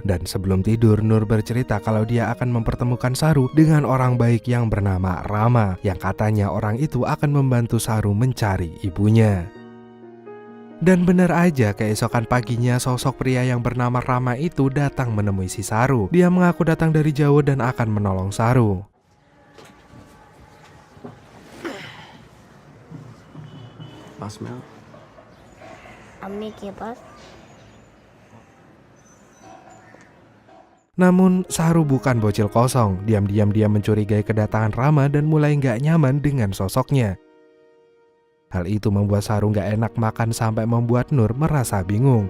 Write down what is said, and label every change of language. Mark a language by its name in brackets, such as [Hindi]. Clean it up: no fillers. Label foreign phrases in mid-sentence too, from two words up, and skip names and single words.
[Indonesian] Dan sebelum tidur, Nur bercerita kalau dia akan mempertemukan Saru dengan orang baik yang bernama Rama, yang katanya orang itu akan membantu Saru mencari ibunya. Dan benar aja, keesokan paginya sosok pria yang bernama Rama itu datang menemui si Saru. Dia mengaku datang dari jauh dan akan menolong Saru. [English] Pass me out. [Hindi] अम्मी के पास। [Indonesian] Namun Saru bukan bocil kosong. Diam-diam dia mencurigai kedatangan Rama dan mulai nggak nyaman dengan sosoknya. Hal itu membuat Saru gak enak makan sampai membuat Nur merasa bingung.